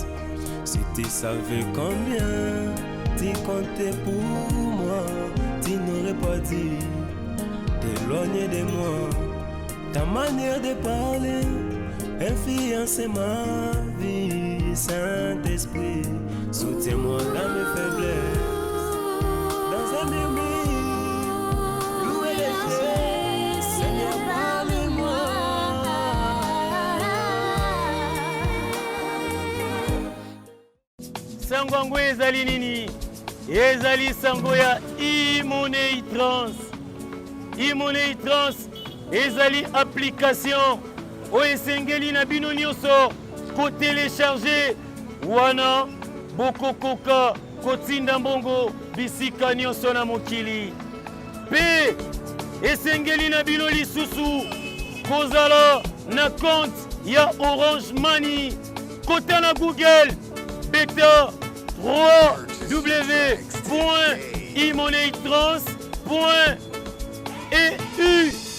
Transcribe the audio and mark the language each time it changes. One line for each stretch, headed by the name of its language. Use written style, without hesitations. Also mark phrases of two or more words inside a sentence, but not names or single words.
French: Si tu savais combien tu comptais pour moi, tu n'aurais pas dit t'éloigner de moi. Ta manière de parler influence ma vie. Saint-Esprit, soutiens-moi dans mes faiblesses. Dans un murmure,
Lingala: sango yango ezali nini? Ezali sango ya e-money trans. E-money trans ezali application oyo esengeli na bino nyonso kotelecharge wana bokokoka kotinda mbongo bisika nyonso na mokili. Pe esengeli na bino lisusu kozala na compte ya Orange Money kota na Google beta www.emoneytrans.eu.